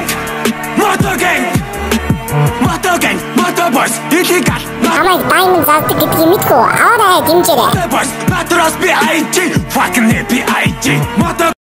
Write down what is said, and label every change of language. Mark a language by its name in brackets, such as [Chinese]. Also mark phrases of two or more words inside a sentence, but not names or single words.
[English] Motor gang! Motor gang! Motor boys! Illegal! [Mongolian] Амайг diamond завдаг гэдгийг мэдгүй. Аваарай дэмжээрэй. [English] Motor boys! Motoros BIG! Fucking BIG! Motor